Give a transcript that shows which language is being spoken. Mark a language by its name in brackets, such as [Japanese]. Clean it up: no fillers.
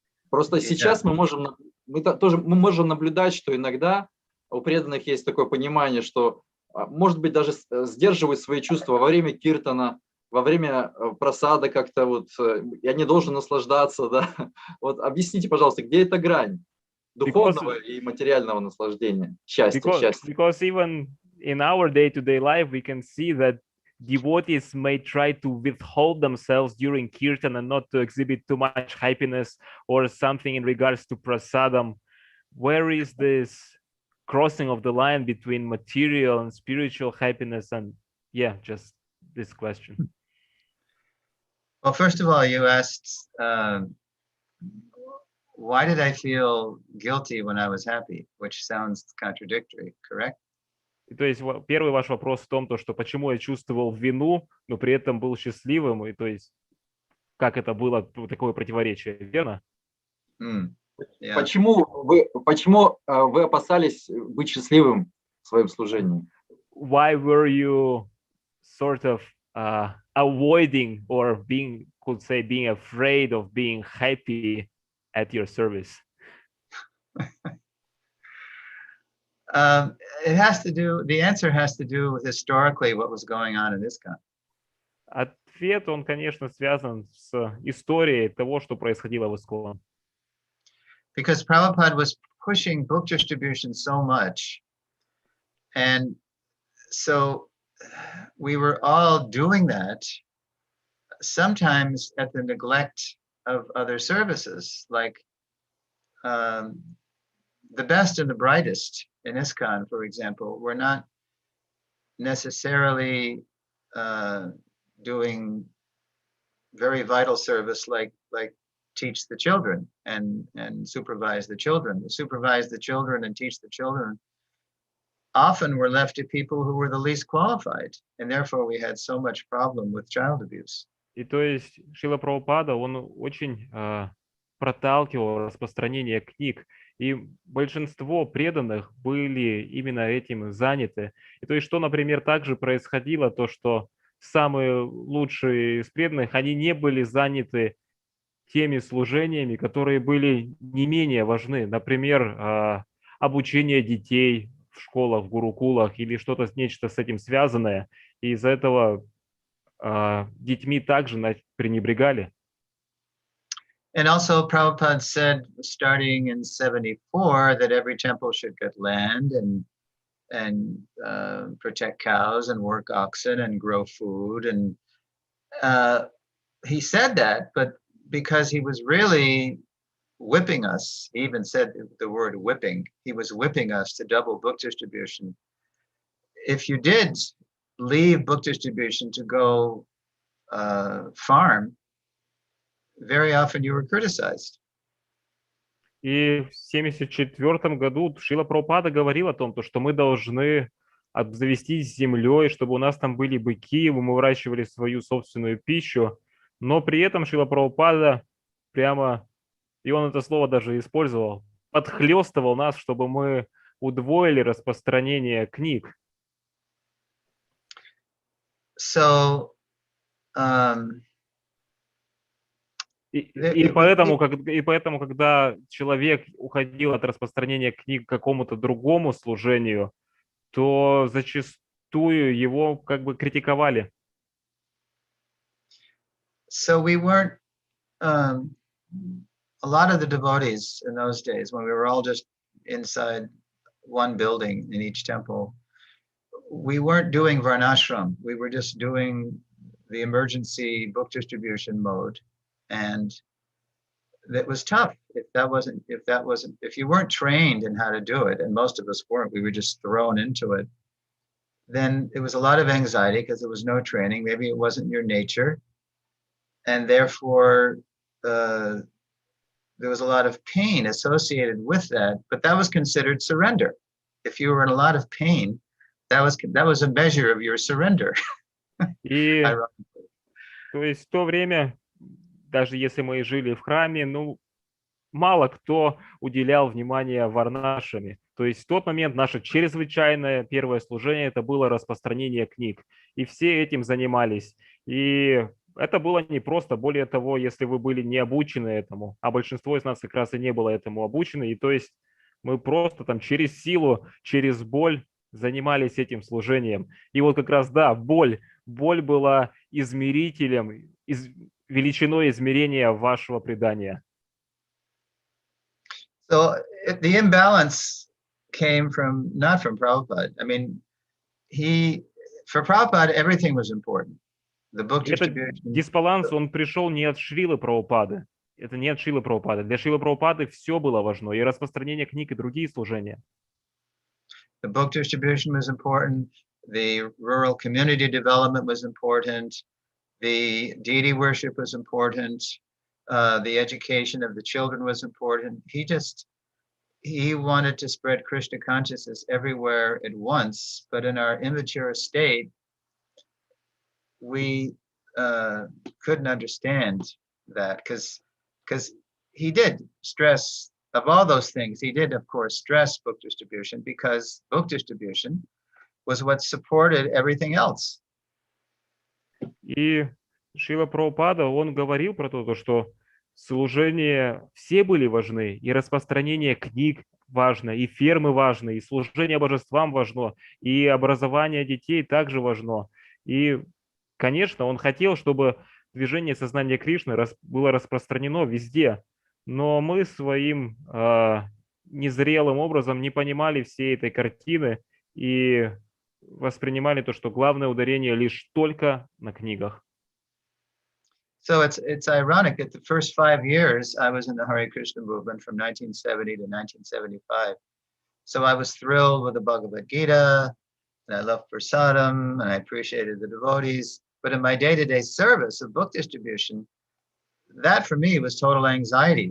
[Russian] Просто сейчас мы можем наблюдать, что иногда у преданных есть такое понимание, что, может быть, даже сдерживают свои чувства во время киртана, во время просада как-то вот, я не должен наслаждаться, да. Вот объясните, пожалуйста, где эта грань духовного и материального наслаждения, счастья. [English] Because even in our day-to-day life, we can see that devotees may try to withhold themselves during kirtan and not to exhibit too much happiness or something in regards to prasadam. Where is this crossing of the line between material and spiritual happiness? And yeah, just this question. Well, first of all, you asked, why did I feel guilty when I was happy? Which sounds contradictory, correct? [Russian] То есть первый ваш вопрос в том, что почему я чувствовал вину, но при этом был счастливым, и то есть как это было такое противоречие, верно? [English] Yeah. [Russian] Почему вы опасались быть счастливым в своем служении? [English] Why were you sort of avoiding or being afraid of being happy at your service? The answer has to do with historically what was going on in ISKCON. [Russian] Ответ, он, конечно, связан с историей того, что происходило в ISKCON. [English] Because Prabhupada was pushing book distribution so much, and so we were all doing that, sometimes at the neglect of other services, like the best and the brightest in ISKCON, for example, were not necessarily doing very vital service like teach the children and supervise the children. To supervise the children and teach the children often were left to people who were the least qualified, and therefore we had so much problem with child abuse. [Russian] И то есть Шрила Прабхупада, он очень проталкивал распространение книг, и большинство преданных были именно этим заняты. И то есть что, например, также происходило, то что самые лучшие из преданных, они не были заняты теми служениями, которые были не менее важны. Например, обучение детей в школах, в гурукулах или что-то, нечто с этим связанное. И из-за этого детьми также пренебрегали. [English] And also Prabhupada said, starting in 74, that every temple should get land and protect cows and work oxen and grow food. And he said that, but because he was really whipping us, he even said the word whipping, he was whipping us to double book distribution. If you did leave book distribution to go farm, very often you were criticized. [Russian] И в 1974 году Шрила Прабхупада говорил о том, что мы должны обзавестись землей, чтобы у нас там были быки, мы выращивали свою собственную пищу, но при этом Шрила Прабхупада прямо, и он это слово даже использовал, подхлёстывал нас, чтобы мы удвоили распространение книг. [English] So, [Russian] И поэтому, когда человек уходил от распространения книг к какому-то другому служению, то зачастую его как бы критиковали. [English] So we weren't, a lot of the devotees in those days, when we were all just inside one building in each temple, we weren't doing varnashram. We were just doing the emergency book distribution mode. And that was tough. If you weren't trained in how to do it, and most of us weren't, we were just thrown into it, then it was a lot of anxiety because there was no training. Maybe it wasn't your nature. And therefore, there was a lot of pain associated with that, but that was considered surrender. If you were in a lot of pain, that was a measure of your surrender. [Russian] И, то есть в то время, даже если мы жили в храме, мало кто уделял внимание варнашами. То есть в тот момент наше чрезвычайное первое служение это было распространение книг. И все этим занимались. И это было непросто. Более того, если вы были не обучены этому, а большинство из нас как раз и не было этому обучены, и то есть мы просто там через силу, через боль занимались этим служением. И вот как раз, да, боль была измерителем, величиной измерения вашего предания. [English] So the imbalance came from not from Prabhupada. I mean, for Prabhupada, everything was important. The book [Russian] И этот [English] distribution. [Russian] дисбаланс, он пришел не от Шрилы Прабхупады. Это не от Шрилы Прабхупады. Для Шрилы Прабхупады все было важно, и распространение книг, и другие служения. [English] The book distribution was important. The rural community development was important. The deity worship was important. The education of the children was important. He wanted to spread Krishna consciousness everywhere at once, but in our immature state, we couldn't understand that because he did stress, of all those things, he did, of course, stress book distribution because book distribution was what supported everything else. [Russian] И Шрила Прабхупада, он говорил про то, что служения все были важны, и распространение книг важно, и фермы важны, и служение божествам важно, и образование детей также важно. И, конечно, он хотел, чтобы движение сознания Кришны было распространено везде, но мы своим незрелым образом не понимали всей этой картины и воспринимали то, что главное ударение лишь только на книгах. [English] So it's ironic that the first 5 years I was in the Hare Krishna movement from 1970 to 1975. So I was thrilled with the Bhagavad Gita, and I loved prasadam, and I appreciated the devotees. But in my day-to-day service of book distribution, that for me was total anxiety.